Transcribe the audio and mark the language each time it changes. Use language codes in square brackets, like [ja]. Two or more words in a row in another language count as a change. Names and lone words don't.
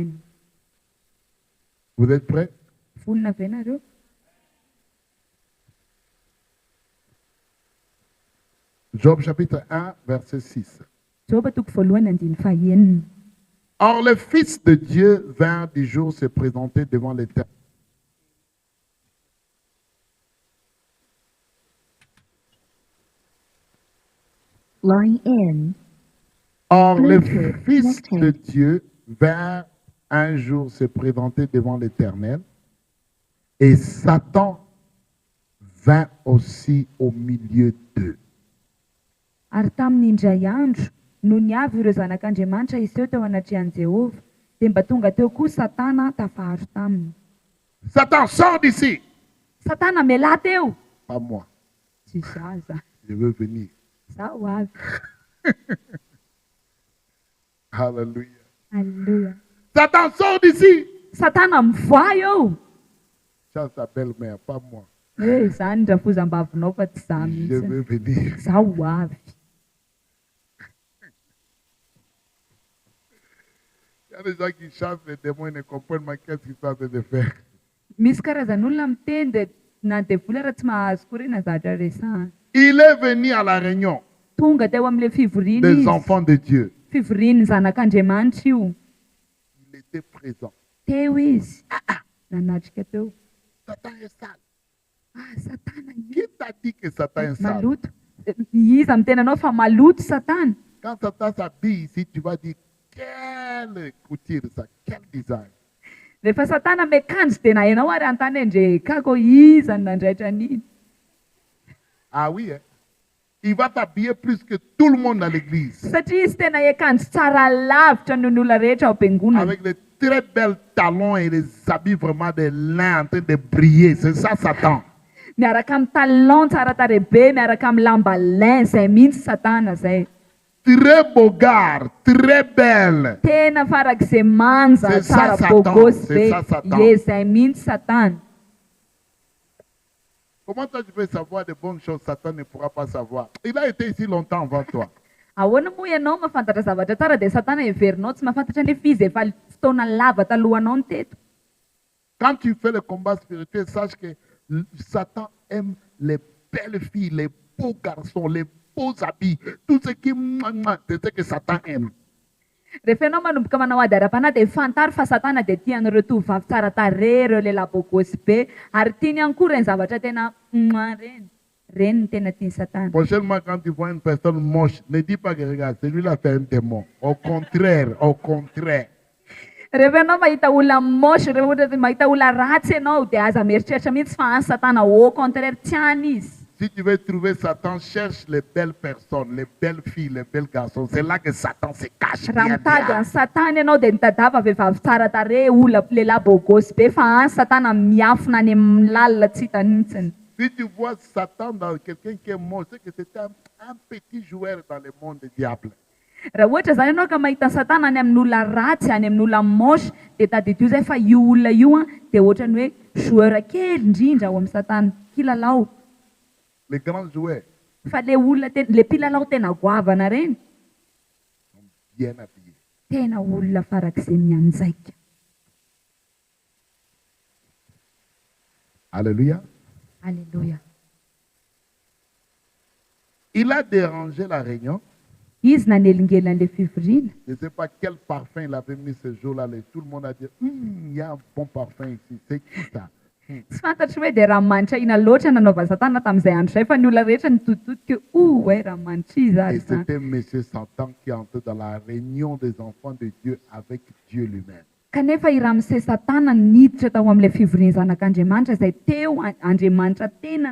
[fr] Amen. Vous êtes prêts? [mg] vonona avy ianareo. [fr] Job chapitre 1, verset 6. [mg] Joba toko voalohany andiny fahaenina. [fr] Or, le Fils de Dieu vint du jour se présenter devant l'Éternel. [en] Line in. [fr] Or, le [en] Bluetooth [fr] Fils de [en] connected. [fr] Dieu vint un jour se présenter devant l'Éternel, et Satan vint aussi au milieu d'eux. [mg] Ary tamin'indray andro no niavy ireo zanak'Andriamanitra iseho teo anatrehan'i Jehovah, dia mba tonga teo koa Satana tafaharo taminy. [fr] Satan, sors d'ici. [mg] Satana miala teo. [fr] Pas moi, [mg] Tsy zaza. [fr] je veux venir. [mg] Zaho avy. [fr] Alléluia. Alléluia. Satan, sors d'ici. [mg] Satana mivoa eo. [fr] Ça, sa belle-mère, pas moi. [mg] Izany rafozam-bavinao fa tsy za [fr] Je [mg] mihitsy. [fr] veux venir. [mg] Zaho avy. [fr] Il y a des gens qui chassent les démons et ne comprennent pas qu'est-ce qu'ils sont en train de faire. [mg] Misy karazan'olona miteny dia na devoly ara tsy mahazo koa zavatra resahana. [fr] Il est venu à la réunion [mg] Tonga teo amin'ilay fivoriana [fr] des [mg] izy. [fr] enfants de Dieu. [mg] Fivorian'ny zanak'Andriamanitra io. [fr] Il était présent. [mg] Teo izy. Nanatrika teo. [fr] Satan est sale. [mg] Satana [fr] Qui t'a dit que Satan est sale? [mg] maloto. Iza miteny anao fa maloto Satana. [fr] Quand Satan s'habille ici, tu vas dire quelle couture ça, quel design. [mg] Rehefa Satana miakanjo dia na hainao ary antany endrekako iza ny nandraitra an'iny. [fr] Ah oui, hein? Il va t'habiller plus que tout le monde dans l'église. [mg] Satria izy tena hiakanjo tsara lavitra noho ny olona rehetra ao am-piangonana. [fr] Avec les très belles talons et les habits vraiment de lin en train de briller. C'est ça Satan. [mg] Miaraka amin'ny talon tsara tarehibe, miaraka amin'ny lamba lin, zay mihitsy Satana zay. [fr] Très beau gars, très belle. [mg] Tena farak'izay manja [fr] C'est ça, [mg] tsara [fr] Satan. [mg] bogosy [fr] C'est [mg] be. [fr] ça, Satan. Ye, [mg] zay mihitsy Satana. [fr] Comment toi tu peux savoir de bonnes choses, Satan ne pourra pas savoir. Il a été ici longtemps avant toi. [mg] Ahoana moa ianao mahafantatra zavatra tsara dia Satana heverinao tsy mahafantatra nefa izy efa fotoana lava talohanao ny teto. [fr] Quand tu fais le combat spirituel, sache que Satan aime les belles filles, les beaux garçons, les beaux habits. Tout ce qui c'est ce que Satan aime. [mg] Rehefa ianao manomboka manao ady ara-panahy dia fantaro fa Satana dia tian'ireo tovovavy tsara tarehy, ireo lehilahy bogosy be, ary tiany ihany koa ireny zavatra tena reny. Reny no tena tiany Satana. [fr] Prochainement, quand tu vois une personne moche, ne dis pas que regarde, celui-là fait un démon. Au contraire, au contraire. [mg] Rehefa ianao mahita olona mosy, rehefa ohatra mahita olona ratsy ianao dia aza mieritreritra mihitsy fa any Satana [fr] au contraire [mg] tiany izy. [fr] Si tu veux trouver Satan, cherche les belles personnes, les belles filles, les belles garçons. C'est là que Satan se cache. [mg] Raha [fr] Bien, [mg] mitady [fr] bien. [mg] any Satana ianao dia nitadava vehivavy tsara tarehy, olona lehilahy bogosy be fa any Satana miafina any amin'ny lalina tsy hitany mihitsiny. [fr] Si tu vois Satan dans quelqu'un qui est mort, c'est que c'était un petit joueur dans le monde du diable. [mg] Raha ohatra zany ianao ka mahita Satana any amin'ny olona ratsy, any amin'ny olona mosy, dia tadidio zay fa io olona io dia ohatrany hoe joueur kely indrindra ao amin'ny Satana, kilalao. [fr] Les grands joueurs [mg] Fa le olona le mpilalao tena goavana reny, [fr] sont bien habillés. [mg] tena olona farak'izay mianjaika. [fr] Alléluia. Alléluia. Il a dérangé la réunion. [mg] Izy nanelingelina an'ilay fivoriana. [fr] Je ne sais pas quel parfum il avait mis ce jour-là. Tout le monde a dit, il y a un bon parfum ici. C'est qui ça? [mg] Tsy fantatro hoe dia ranomanitra ina loatra nanaova Satana tamin'izay andro izay fa ny olona rehetra nitoditodika hoe ranomanitra izy [fr] Et [mg] ary zany. [fr] c'était M. Satan qui entrait dans la réunion des enfants de Dieu avec Dieu lui-même. [mg] Kanefa i ramose Satana niditra tao amin'ilay fivoriana zanak'Andriamanitra izay teo Andriamanitra tena